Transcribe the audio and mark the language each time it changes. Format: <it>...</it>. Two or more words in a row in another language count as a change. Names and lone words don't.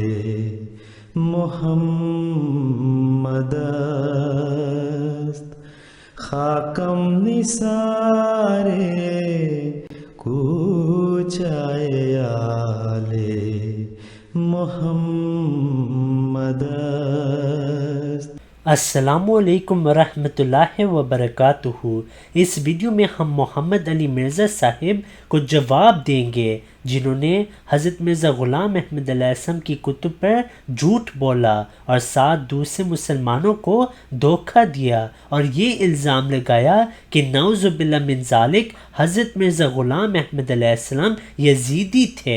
<fa>محمد است، خاکم نثار کوچائے آل محمد است۔</fa> <ar>السلام علیکم ورحمۃ اللہ وبرکاتہ۔</ar> <ur>اس ویڈیو میں ہم محمد علی مرزا صاحب کو جواب دیں گے جنہوں نے حضرت مرزا غلام احمد</ur> <ar>علیہ السلام</ar> <ur>کی کتب پر جھوٹ بولا اور 7 دوسرے مسلمانوں کو دھوکہ دیا اور یہ الزام لگایا کہ</ur> <ar>نعوذ باللہ من ذالک</ar> <ur>حضرت مرزا غلام احمد</ur> <ar>علیہ السلام</ar> <ur>یزیدی تھے۔</ur>